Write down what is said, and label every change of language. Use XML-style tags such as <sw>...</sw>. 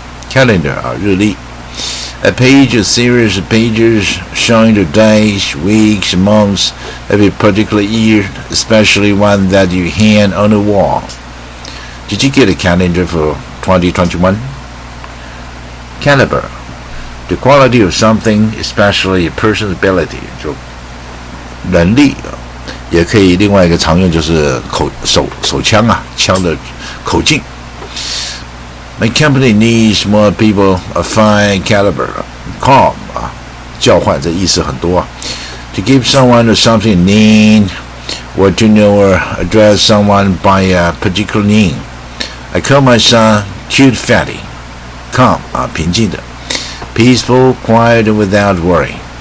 <en>Calendar, 日历 A page, a series of pages showing the days, weeks, months of a particular year, especially one that you hang on the wall. Did you get a calendar for 2021? Caliber, the quality of something, especially a person's ability.</en> <zh>就能力也可以另外一个常用就是手枪啊，枪的口径。</zh> <en>My company needs more people of fine caliber. Call</en> <zh>叫唤这意思很多</zh> <en>To give someone or something a name, or to know or address someone by a particular name. I call my son Cute Fatty. Calm 平静的 Peaceful, quiet, and without worry.</en>